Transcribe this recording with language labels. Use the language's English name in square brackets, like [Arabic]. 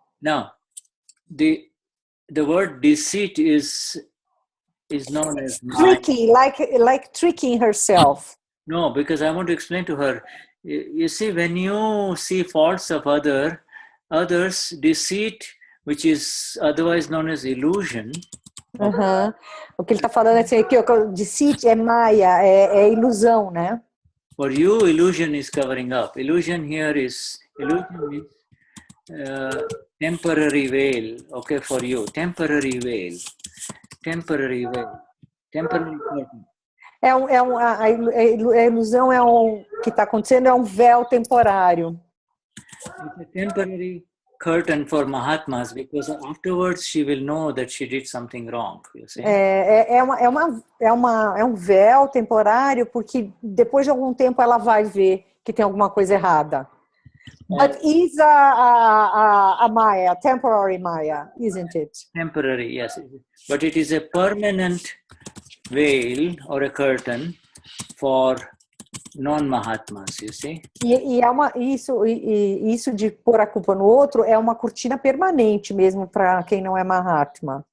[English] Now, the word deceit is known as tricky, like tricking herself. No, because I want to explain to her. You see, when you see faults of others, deceit, which is otherwise known as illusion. [Portuguese] O que ele está falando é assim, que deceit é maya, é ilusão, né? [English] For you, illusion is covering up. Illusion means temporary veil. Okay, for you, temporary veil. temporary way, temporary curtain. [Portuguese] A ilusão que está acontecendo é um véu temporário. [English] It's a temporary curtain for Mahatmas because afterwards she will know that she did something wrong. You see? [Portuguese] É um véu temporário porque depois de algum tempo ela vai ver que tem alguma coisa errada. [English] But is a Maya, temporary Maya, isn't it? Temporary, yes. But it is a permanent veil or a curtain for non-Mahatmas, you see? [Portuguese] Isso de pôr a culpa no outro é uma cortina permanente mesmo para quem não é Mahatma.